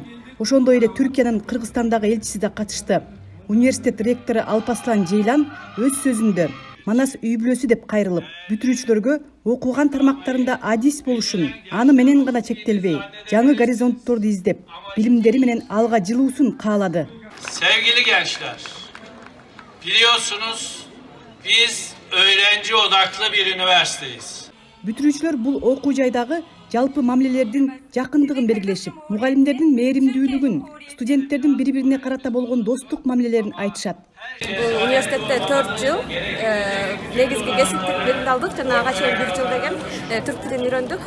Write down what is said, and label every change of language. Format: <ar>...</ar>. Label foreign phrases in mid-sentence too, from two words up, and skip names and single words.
<ky>Ошондой эле Түркиянын Кыргызстандагы элчиси да катышты. Университет ректору Алпаслан Жейлан өз сөзүндө Манас үй бүлөсү деп кайрылып, бүтүрүүчүлөргө окуган тармактарында адис болушун, аны менен гана чектелбей, жаңы горизонтторду издеп, билимдери менен алга жылуусун каалады.</ky> <tr>Sevgili gençler, biliyorsunuz biz öğrenci odaklı bir üniversiteyiz.</tr> <ky>Бүтүрүүчүлөр бул окуу жайдагы жалпы мамилелердин жакындыгын белгилешип, мугалимдердин мээримдүүлүгүн, студенттердин бири-бирине карата болгон достук мамилелерин айтышат. Бул университетте 4 жыл негизги кесиптик билим алдык жана ага чейин 1 жыл деген түрк тилин үйрөндүк.</ky>